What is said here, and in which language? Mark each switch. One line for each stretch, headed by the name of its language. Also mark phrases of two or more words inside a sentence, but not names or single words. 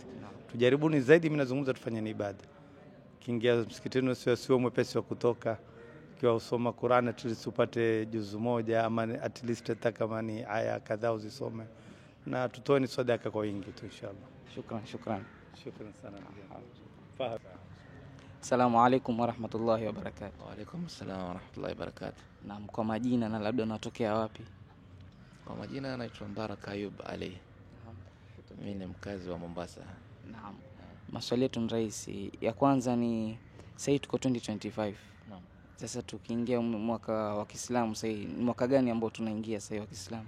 Swahili: Tujaribuni zaidi, mimi nazungumza tufanyeni ibada. Kiingia msikitini sio mwepesi wa kutoka. Kiwa usoma Qur'an
English: at least
Swahili: upate juzu moja, ama
English: at least
Swahili: hata kama ni aya kadhaa uzisome, na tutoeni sadaka kwa wingi tu inshallah. Shukran sana.
Arabic: السلام عليكم ورحمة الله وبركاته. وعليكم السلام ورحمة الله وبركاته.
Swahili: Naam, kwa majina na labda unatokea wapi? Kwa majina naitwa Mbarak Ayub Ali. Mimi ni mkazi wa Mombasa. Naam. Maswali yetu ni rahisi. Ya kwanza ni sasa tuko 2025. Naam. Sasa tukiingia mwaka wa Kiislamu sasa ni mwaka gani ambao tunaingia sasa wa Kiislamu?